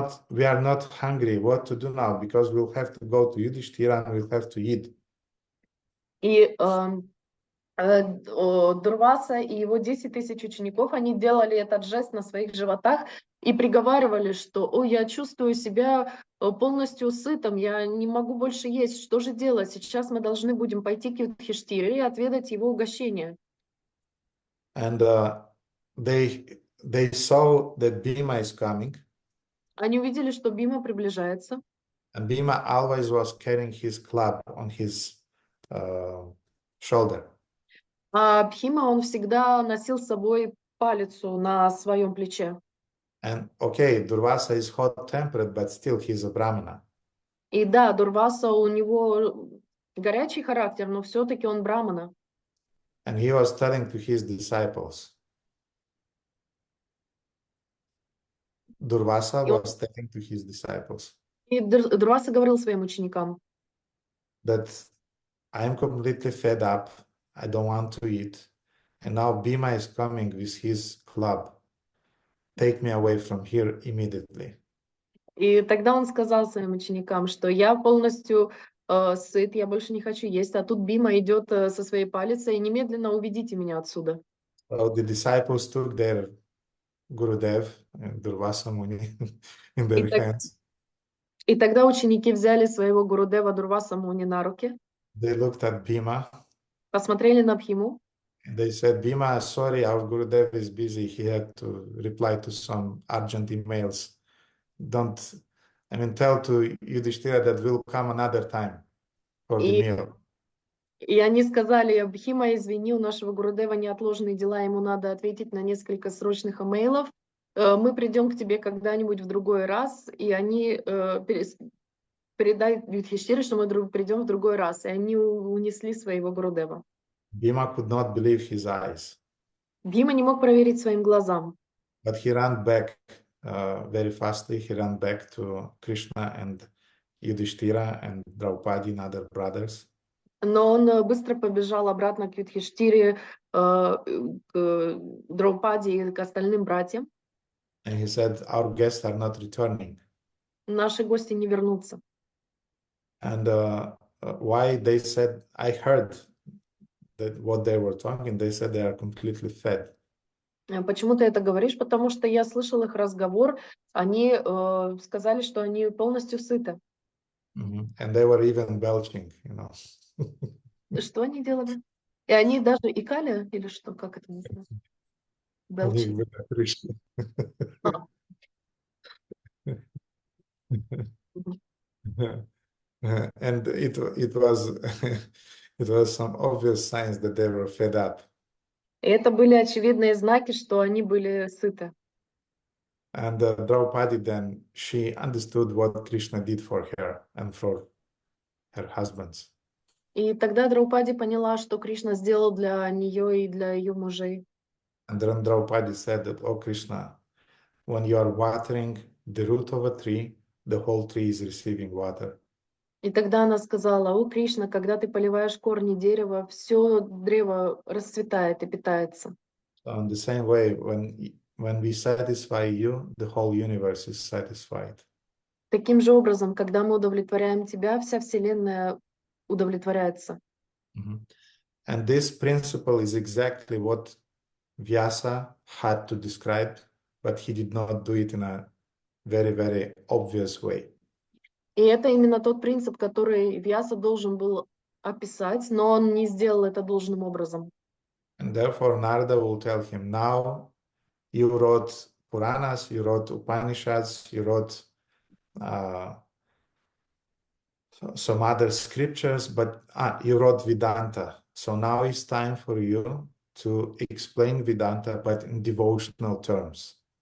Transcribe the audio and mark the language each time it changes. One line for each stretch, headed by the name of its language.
English: We are not hungry. What to do now? Because we'll have to go to Yudhishthira and we'll have to eat."
Russian: И Дурваса и его 10 тысяч учеников, они делали этот жест на своих животах и приговаривали, что: «О, я чувствую себя полностью сытым, я не могу больше есть, что же делать? Сейчас мы должны будем пойти к Юдхиштире и отведать его угощение».
English: And they saw that Bhima is coming,
Russian: Они увидели, что Бима приближается,
English: and Bhima always was carrying his club on his shoulder.
Russian: а Бхима, он всегда носил с собой палицу на своем плече.
English: And okay, Durvasa is hot-tempered, but still he's a Brahmana.
Russian: И да, Дурваса, у него горячий характер, но все-таки он брамана.
English: And he was telling to his disciples, Durvasa
Russian: И, он-
English: was telling to his disciples
Russian: и Дурваса говорил своим ученикам,
English: that I am completely fed up, I don't want to eat, and now Bhima is coming with his club. Take me away from here immediately.
Russian: и тогда он сказал своим ученикам, что я полностью сыт, я больше не хочу есть, а тут Бима идет со своей палицей, и немедленно уведите меня отсюда.
English: So the disciples took their Gurudev, Durvasa Muni, in
Russian: И,
English: their hands.
Russian: и тогда ученики взяли своего Гурудева Дурваса Муни на руки,
English: They looked at Bhima.
Russian: посмотрели на Бхиму,
English: They said, Bhima, sorry, our Gurudev is busy. He had to reply to some urgent emails. Tell to Yudhishthira that will come another time for the
Russian: и
English: meal.
Russian: И они сказали: Бхима, извини, у нашего Гурудева неотложные дела, ему надо ответить на несколько срочных имейлов. Мы придем к тебе когда-нибудь в другой раз, и они передай Юдхиштире, что мы придем в другой раз. И они унесли своего Гурудева.
English: Bhima could not believe his eyes,
Russian: Бхима не мог проверить своим глазам,
English: but he ran back very fastly. He ran back to Krishna and Yudhishthira and Draupadi and other brothers.
Russian: но он быстро побежал обратно к Юдхиштире, к Драупади и к остальным братьям.
English: And he said, our guests are not returning.
Russian: Наши гости не вернутся.
English: And why they said, I heard that what they were talking, they said they are completely fed.
Russian: Почему ты это говоришь? Потому что я слышал их разговор, они сказали, что они полностью сыты.
English: And they were even belching, you know.
Russian: Что они делали? И они даже икали, или что, как это называется? Они
English: Belching. выдохрышли. А. And it was it was some obvious signs that they were fed up.
Russian: И это были очевидные знаки, что они были сыты.
English: And Draupadi then, she understood what Krishna did for her and for her husbands.
Russian: И тогда Драупади поняла, что Кришна сделал для нее и для ее мужей.
English: And then Draupadi said that, oh Krishna, when you are watering the root of a tree, the whole tree is receiving water.
Russian: И тогда она сказала: о, Кришна, когда ты поливаешь корни дерева, все древо расцветает и питается.
English: So in the same way, when we satisfy you, the whole universe is satisfied.
Russian: Таким же образом, когда мы удовлетворяем тебя, вся Вселенная удовлетворяется.
English: And this principle is exactly what Vyasa had to describe, but he did not do it in a very, very obvious way.
Russian: И это именно тот принцип, который Вьяса должен был описать, но он не сделал это должным образом.
English: And therefore, Narada will tell him, now you wrote Puranas, you wrote Upanishads, you wrote some other scriptures, but you wrote Vedanta. So now it's time for you to explain Vedanta, but in devotional terms.